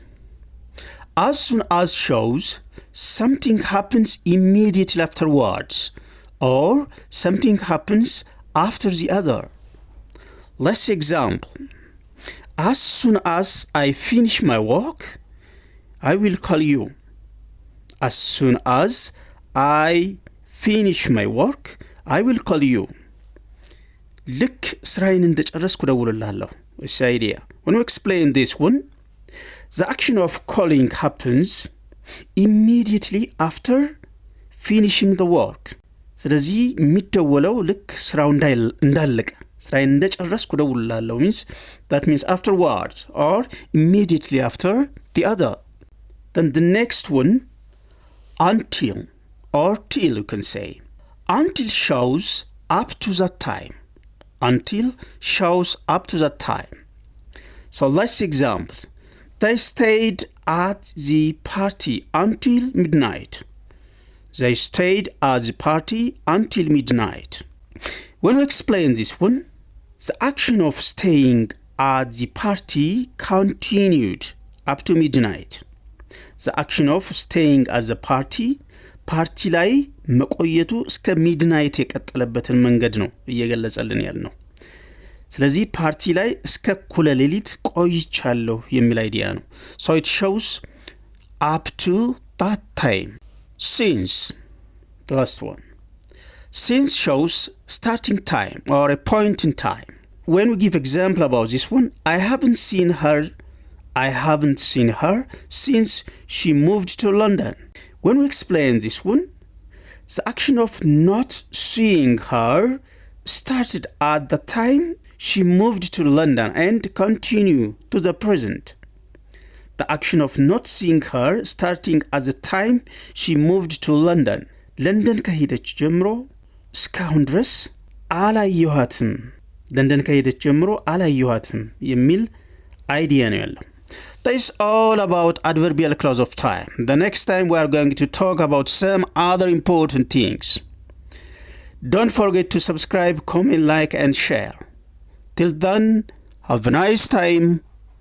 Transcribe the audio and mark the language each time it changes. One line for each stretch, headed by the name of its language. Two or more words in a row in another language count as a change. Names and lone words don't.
English: As soon as shows something happens immediately afterwards, or something happens after the other. Let's see example. As soon as I finish my work, I will call you. As soon as I finish my work, I will call you.
Amharic: ልክ ስራዬን እንደጨረስኩ እደውልልሃለሁ.
English: This idea. When we explain this one, the action of calling happens immediately after finishing the work.
Amharic: ስለዚህ የሚደወለው ልክ ስራው እንዳለቀ ስራዬን እንደጨረስኩ እደውልልሃለሁ
English: means afterwards or immediately after the other. Then the next one, until or till, you can say. Until shows up to that time. Until shows up to that time. So let's see examples. They stayed at the party until midnight. They stayed at the party until midnight. When we explain this one, the action of staying at the party continued up to midnight. The action of staying at the party
Amharic: ላይ መቆየቱ እስከ ሚድናይት የቀጠለበትን መንገድ ነው እየገለጸልን ያልነው። ስለዚህ ፓርቲ ላይ እስከ እኩለ ሌሊት ቆይቻለሁ የሚል አይዲያ ነው.
English: So it shows up to that time. Since, the last one. Since shows starting time or a point in time. When we give example about this one, I haven't seen her since she moved to London. When we explain this one, the action of not seeing her started at the time she moved to London and continue to the present. The action of not seeing her starting at the time she moved to London.
Amharic: London ከሄደች ጀምሮ እስካሁን ድረስ አላየኋትም. ለንደን ከሄደች ጀምሮ አላየኋትም የሚል አይዲያ ነው ያለው.
English: That is all about adverbial clause of time. The next time we are going to talk about some other important things. Don't forget to subscribe, comment, like, and share. Till then, have a nice time.